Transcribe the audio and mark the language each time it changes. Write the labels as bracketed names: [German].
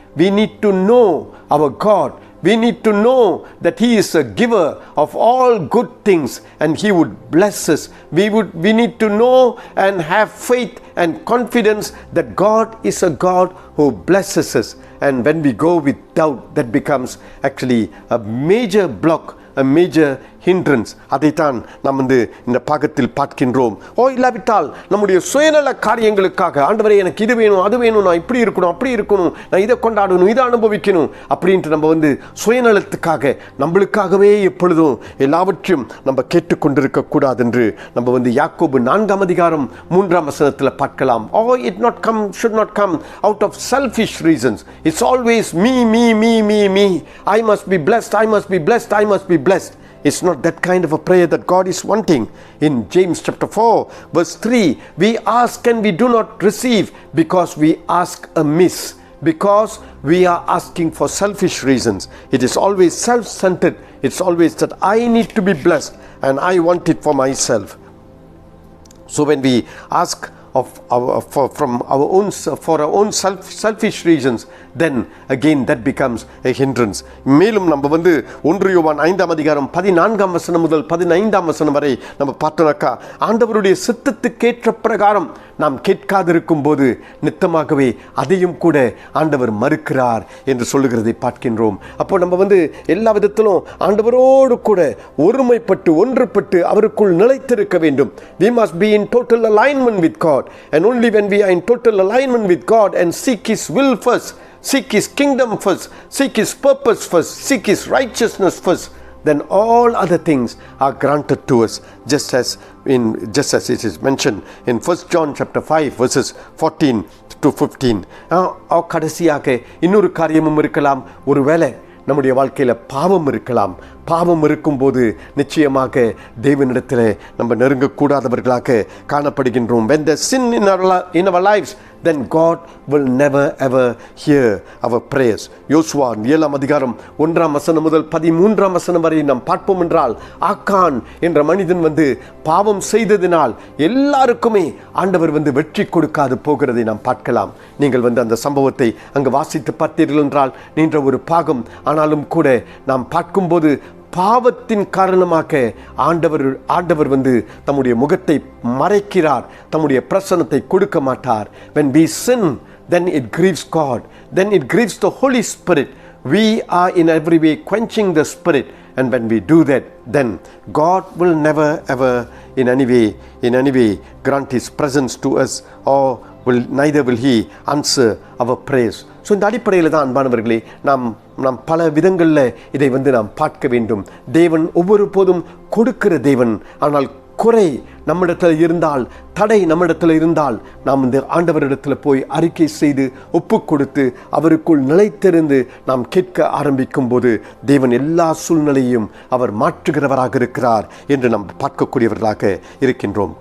[English] We need to know our God. We need to know that He is a giver of all good things and He would bless us. We need to know and have faith and confidence that God is a God who blesses us. And when we go with doubt, that becomes actually a major block, a major hindrance. [Tamil] அதைத்தான் நாம் இந்த பாகத்தில் பார்க்கின்றோம். இல்லாவிட்டால் நம்முடைய சுயநல காரியங்களுக்காக, ஆண்டவரே எனக்கு இது வேணும், அது வேணும், நான் இப்படி இருக்கணும், அப்படி இருக்கணும், நான் இதை கொண்டாடணும், இதை அனுபவிக்கணும் அப்படின்ட்டு நம்ம சுயநலத்துக்காக நம்மளுக்காகவே எப்பொழுதும் எல்லாவற்றையும் நம்ம கேட்டுக்கொண்டிருக்க கூடாது என்று நம்ம யாக்கோபு 4ஆம் அதிகாரம் 3ஆம் வசனத்தில் பார்க்கலாம். [English] should not come out of selfish reasons. It's always me. I must be blessed, I must be blessed, I must be blessed. It's not that kind of a prayer that God is wanting. In James chapter 4 verse 3, we ask and we do not receive because we ask amiss, because we are asking for selfish reasons. It is always self-centered. It's always that I need to be blessed and I want it for myself. So when we ask for our own selfish reasons, then again that becomes a hindrance. [Tamil] மேலும் நம்ம 1 யோவான் 5ஆம் அதிகாரம் 14ஆம் வசனம் முதல் 15ஆம் வசனம் வரை நம்ம பார்த்தோம்னாக்கா, ஆண்டவருடைய சித்தத்துக்கேற்ற பிரகாரம் நாம் கேட்காதிருக்கும் போது நித்தமாகவே அதையும் கூட ஆண்டவர் மறுக்கிறார் என்று சொல்லுகிறதை பார்க்கின்றோம். அப்போ நம்ம எல்லா விதத்திலும் ஆண்டவரோடு கூட ஒருமைப்பட்டு ஒன்றுபட்டு அவருக்குள் நிலைத்திருக்க வேண்டும். [English] We must be in total alignment with God, and only when we are in total alignment with God and seek His will first, seek His kingdom first, seek His purpose first, seek His righteousness first, then all other things are granted to us, just as it is mentioned in 1 John chapter 5 verses 14 to 15. [Tamil] கடைசியாக இன்னொரு காரியமும் இருக்கலாம். ஒருவேளை நம்முடைய வாழ்க்கையில் பாவம் இருக்கலாம். பாவம் இருக்கும்போது நிச்சயமாக தேவனிடத்தில் நம்ம நெருங்கக்கூடாதவர்களாக காணப்படுகின்றோம். [English] When there's sin in our lives, then God will never ever hear our prayers. [Tamil] யோசுவா 7 அதிகாரம் 1 முதல் 13 வரை நாம் பார்ப்போம் என்றால், ஆக்கான் என்ற மனிதன் பாவம் செய்ததினால் எல்லாருக்குமே ஆண்டவர் வெற்றி கொடுக்காது போகிறதை நாம் பார்க்கலாம். நீங்கள் அந்த சம்பவத்தை அங்கு வாசித்து பார்த்தீர்கள் என்றால் நின்ற ஒரு பாகம். ஆனாலும் கூட நாம் பார்க்கும்போது பாவத்தின் காரணமாக ஆண்டவர் தம்முடைய முகத்தை மறைக்கிறார், தம்முடைய பிரசன்னத்தை கொடுக்க மாட்டார். [English] When we sin, then it grieves God, then it grieves the Holy Spirit. We are in every way quenching the Spirit, and when we do that, then God will never ever in any way grant His presence to us, or neither will He answer our prayers. [Tamil] So இந்த அடிப்படையில் தான் அன்பானவர்களே நாம் பல விதங்களில் இதை நாம் பார்க்க வேண்டும். தேவன் ஒவ்வொரு போதும் கொடுக்கிற தேவன். ஆனால் குறை நம்மிடத்தில் இருந்தால், தடை நம்மிடத்தில் இருந்தால், நாம் இந்த ஆண்டவரிடத்தில் போய் அறிக்கை செய்து ஒப்பு கொடுத்து அவருக்குள் நிலைத்திருந்து நாம் கேட்க ஆரம்பிக்கும் போது தேவன் எல்லா சூழ்நிலையும் அவர் மாற்றுகிறவராக இருக்கிறார் என்று நாம் பார்க்கக்கூடியவர்களாக இருக்கின்றோம்.